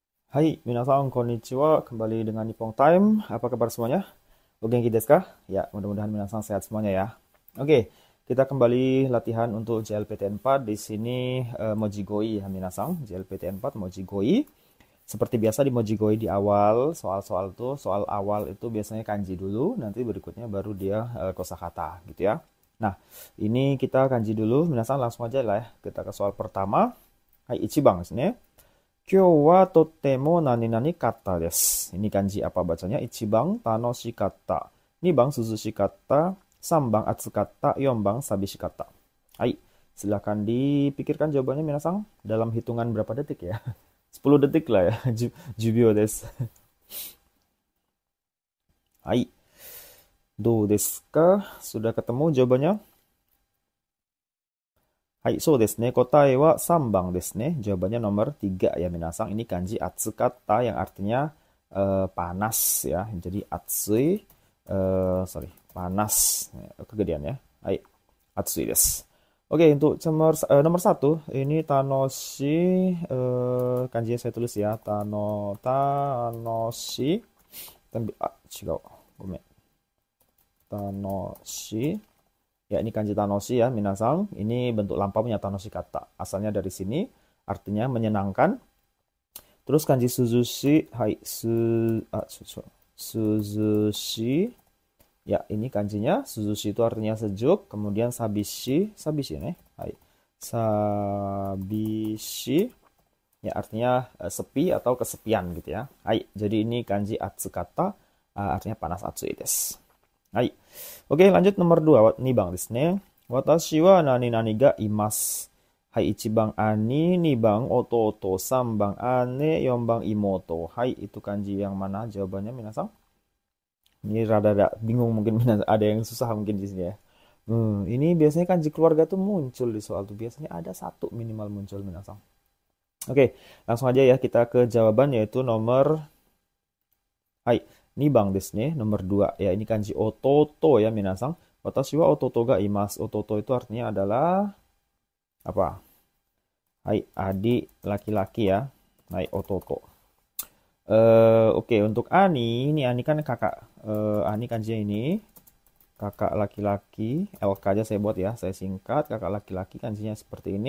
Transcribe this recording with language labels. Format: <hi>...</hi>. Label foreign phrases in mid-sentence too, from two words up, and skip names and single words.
<ja>Hai, 皆さんこんにちは.</ja> <id>Kembali dengan Nippon Time. Apa kabar semuanya?</id> <ja>お元気ですか?</ja> <id>Ya, mudah-mudahan minasan sehat semuanya ya. Oke, kita kembali latihan untuk JLPT 4. Di sini Mojigoi ya minasan. JLPT 4 Mojigoi. Seperti biasa di Mojigoi di awal, soal awal itu biasanya kanji dulu, nanti berikutnya baru dia kosakata gitu ya. Nah, ini kita kanji dulu, minasan langsung aja lah ya. Kita ke soal pertama. Hai,</id> <ja>1番ですね. 今日はとてもなになにかったです.</ja> <id>Ini kanji apa bacanya?</id> <ja>1番楽しかった. 2番涼しかった。3番暑かった. 4番寂しかった. Hai,</ja> <id>silakan dipikirkan jawabannya minasang dalam hitungan berapa detik ya? 10 detik lah ya.</id> <ja>10秒です。はい、どうですか?</ja> <id>Sudah ketemu jawabannya?</id> <ja>はい、そうですね. 答えは3番ですね.</ja> <id>Jawabannya nomor 3 ya minasang. Ini kanji atsukata yang artinya panas ya. Jadi atsui, panas. Kegedean ya. Hai,</id> <ja>暑いです.</ja> <id>Oke, untuk nomor 1, ini tanoshi, kanjinya saya tulis ya.</id> <ja>楽しい。違う。ごめん. Tanoshi.</ja> <id>Ya, ini kanji tanoshi ya, minasang. Ini bentuk lampaunya</id> <ja>楽しかった.</ja> <id>Asalnya dari sini, artinya menyenangkan. Terus kanji suzushi,</id> <ja>はい、涼しい.</ja> <id>Ya, ini kanjinya. Suzushi itu artinya sejuk. Kemudian sabishi, sabishi nih.</id> <ja>はい、寂しい.</ja> <id>Ya, artinya sepi atau kesepian gitu ya. Hai, jadi ini kanji atsukata, artinya panas</id> <ja>暑いです. Hai.</ja> <id>Oke, lanjut nomor 2.</id> <ja>2番ですね. 私はなになにがいます。はい、1番兄、2番弟、3番姉、4番妹. Hai,</ja> <id>itu kanji yang mana jawabannya minasang? Ini rada-rada bingung mungkin minasang. Ada yang susah mungkin di sini ya. Ini biasanya kanji keluarga tuh muncul di soal tuh. Biasanya ada satu minimal muncul minasang. Oke, langsung aja ya kita ke jawaban yaitu nomor Hai,</id> <ja>2番ですね,</ja> <id>nomor 2. Ya, ini kanji ototo ya minasang.</id> <ja>私は弟がいます.</ja> <id>Ototo itu artinya adalah apa? Hai, adik laki-laki ya.</id> <ja>はい、弟.</ja> <id>Oke, untuk Ani, ini Ani kan kakak. Ani kanjinya ini kakak laki-laki. LK aja saya buat ya, saya singkat. Kakak laki-laki kanjinya seperti ini.</id>